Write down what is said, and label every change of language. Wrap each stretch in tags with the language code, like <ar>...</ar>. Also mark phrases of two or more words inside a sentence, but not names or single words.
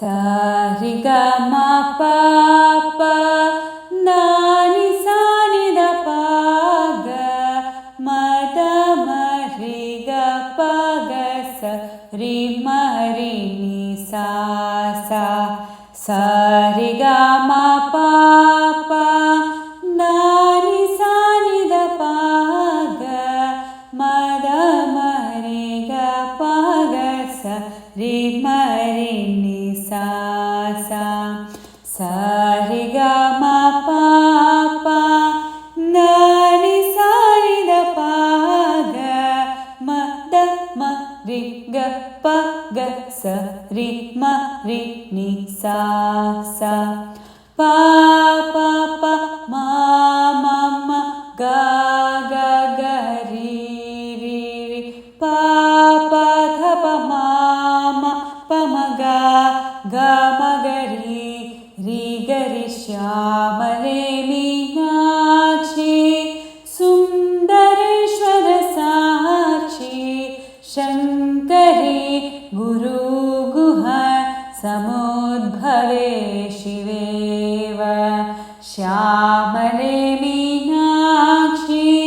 <sa>ri ga ma pa pa na ni sa ni da pa ga ma da ma ri ga pa ga sa ri ma ri ni sa sa ri ga ma pa pa na ni sa ni da pa ga ma da ma ri ga pa ga sa ri ma ri ni sa ri ga ma pa pa na ni sa ni da pa ga ma da ma ri ga pa ga sa ri ma ri ni sa pa pa pa ma ma ma ga ga ga ri ri ri pa pa tha pa ma ma pa ma ga ga ma ga ri ri ga ri श्यामले मीनाक्षी सुन्दरेश्वर साक्षी शङ्करी गुरुगुह समुद्भवे शिवेव श्यामले मीनाक्षी</sa>